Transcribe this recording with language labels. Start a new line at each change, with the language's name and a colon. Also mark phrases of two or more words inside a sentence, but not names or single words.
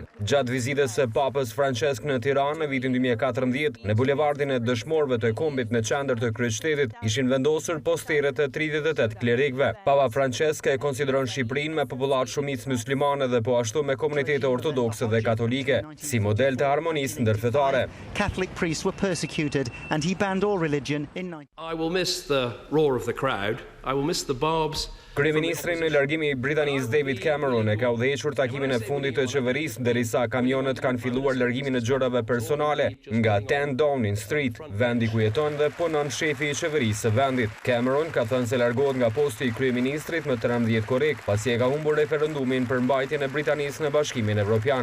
Albanian: Gjatë vizitës së Papës Francesk në Tiranë në vitin 2014, në bulevardin e dëshmorëve të kombit në qendër të kryeqytetit ishin vendosur postere të 38 klerikëve. Papa Francesk e konsideron Shqipërinë me popullat shumicë muslimane dhe po ashtu me komunitete ortodokse dhe katolike si model të harmonisë ndërfetare.
English: Catholic priests were persecuted and he banned all religion in I will miss the roar of the crowd. I will miss the barbs.
Albanian: Kryeministri në largimi i Britanisë David Cameron e ka udhëhequr takimin e fundit të qeverisë derisa kamionët kanë filluar largimin e gjërave personale nga 10 Downing Street, vendi ku jeton dhe punon shefi i qeverisë së vendit. Cameron ka thënë se largohet nga posti i kryeministrit më 13 korrik, pasi e ka humbur referendumin për mbajtjen e Britanisë në Bashkimin Evropian.